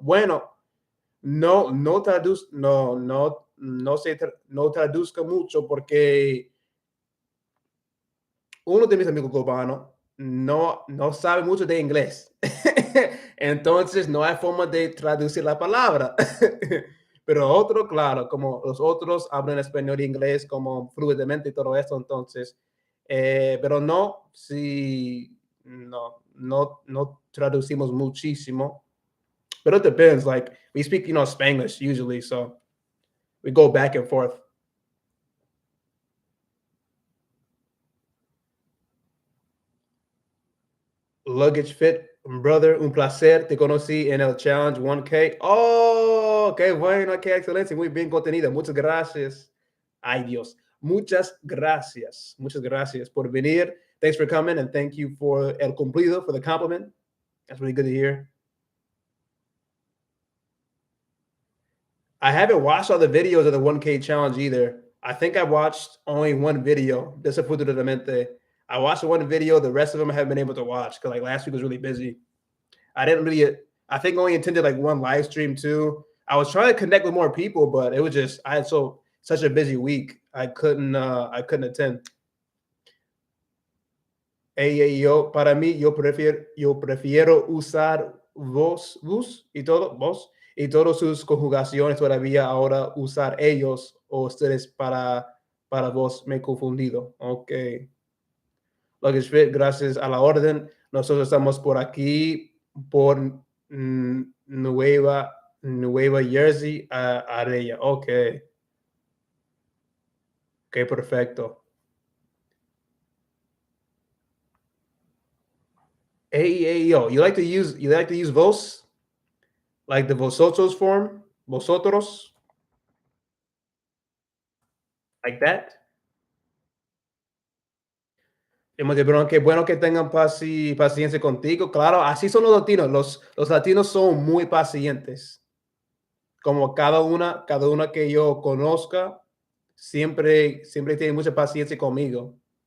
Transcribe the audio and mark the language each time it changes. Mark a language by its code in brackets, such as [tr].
[es] Bueno, no traduzca mucho porque uno de mis amigos cubanos no sabe mucho de inglés. Entonces no hay forma de traducir la palabra. Pero otro, claro, como los otros hablan español e inglés como fluidamente y todo esto, entonces, pero no, si no traducimos muchísimo, [en] but it depends. Like we speak, Spanglish usually, so we go back and forth. [es] Luggage Fit, brother, un placer. Te conocí en el Challenge 1K. Oh, qué bueno, qué excelente, muy bien contenido. Muchas gracias. Ay, Dios. Muchas gracias. Muchas gracias por venir. [en] Thanks for coming and thank you for [es] el cumplido, [en] for the compliment. That's really good to hear. I haven't watched all the videos of the 1K challenge either. I think I watched only one video. [es] Desafortunadamente. [en] I watched one video. The rest of them I haven't been able to watch because like last week was really busy. I didn't really. I think only attended like one live stream too. I was trying to connect with more people, but it was just I had such a busy week. I couldn't attend. [es] Yo para mí yo prefiero usar vos y todas sus conjugaciones todavía ahora usar ellos o ustedes para vos me he confundido. Ok. Luggage Fit, gracias a la orden. Nosotros estamos por aquí, por Nueva Jersey, Arella. Ok, ok, perfecto. [en] Hey, yo, you like to use vos, like the vosotros form, vosotros, like that. [es] Pero qué bueno que tengan paciencia contigo. Claro, así son los latinos. Los latinos son muy pacientes. Como cada una que yo conozca, siempre tiene mucha paciencia conmigo.